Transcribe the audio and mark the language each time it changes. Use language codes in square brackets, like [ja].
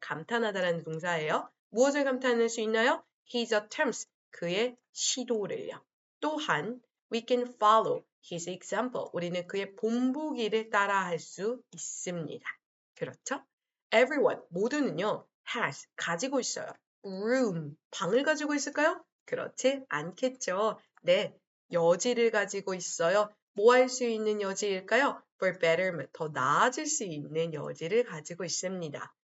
[ko] 감탄하다라는 동사예요. 무엇을 감탄할 수 있나요? [en] His attempts. [ko] 그의 시도를요. [en] 또한 we can follow his example. [ko] 우리는 그의 본보기를 따라할 수 있습니다. 그렇죠? Everyone, 모두는요. has, 가지고 있어요. room, 방을 가지고 있을까요? 그렇지 않겠죠. 네, 여지를 가지고 있어요. 뭐 할 수 있는 여지일까요? For betterment, 더 나아질 수 있는 여지를 가지고 있습니다.